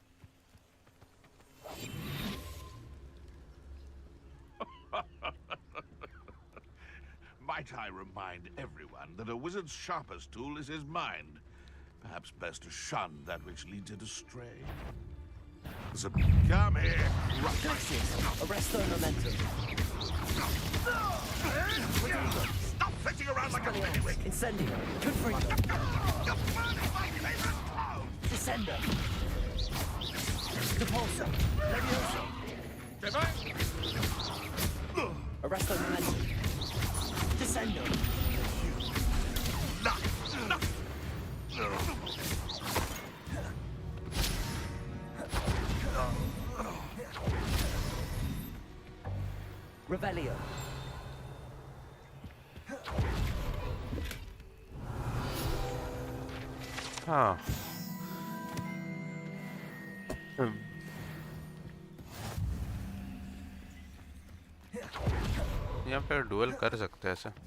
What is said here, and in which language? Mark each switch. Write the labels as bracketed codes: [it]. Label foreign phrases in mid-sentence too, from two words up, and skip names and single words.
[en] Might I remind everyone that a wizard's sharpest tool is his mind. Perhaps best to shun that which leads it astray. So come here, Glacius. Arresto momentum. Stop fetching around like a bailiwick! Incendio. Confringo. You're burning my favorite clothes! Descendo. Depulso. Levioso. Arresto momentum. Descendo. Revelio. [hi] हाँ यहाँ पे डुएल कर सकते हैं ऐसे।